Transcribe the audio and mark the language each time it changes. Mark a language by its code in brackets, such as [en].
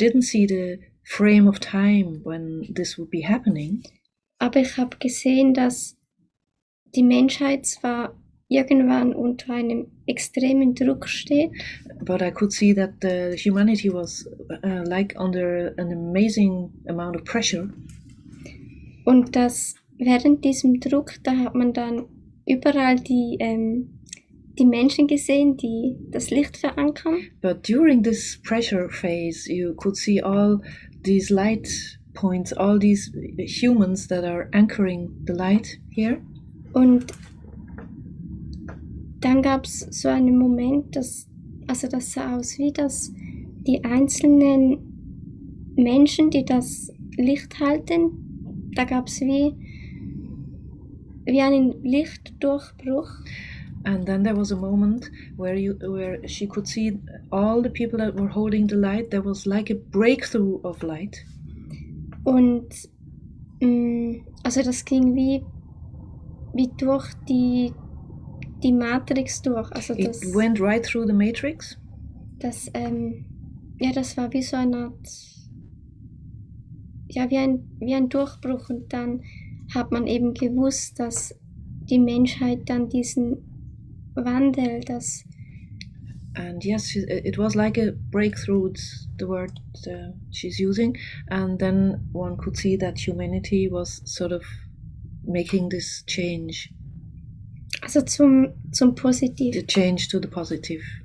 [en] I didn't see the frame of time when this would be happening. [de] Aber ich habe gesehen, dass die Menschheit zwar irgendwann unter einem extremen Druck steht. [en] But I could see that the humanity was like under an amazing amount of pressure. [de] Und dass während diesem Druck, da hat man dann überall die Menschen gesehen, die das Licht verankern. [en] But during this pressure phase, you could see all these light points, all these humans that are anchoring the light here. [de] Und dann gab es so einen Moment, das sah aus wie, dass die einzelnen Menschen, die das Licht halten, da gab es wie einen Lichtdurchbruch. [en] And then there was a moment where she could see all the people that were holding the light. There was like a breakthrough of light. [de] Und also das ging wie durch die Matrix durch. Also [en] it went right through the matrix. [de] Das war wie so eine Art, ja, wie ein Durchbruch. Und dann hat man eben gewusst, dass die Menschheit dann diesen Wandel, [en] and yes, it was like a breakthrough, it's the word she's using, and then one could see that humanity was sort of making this change. [de] Also zum Positiv. [en] The change to the positive.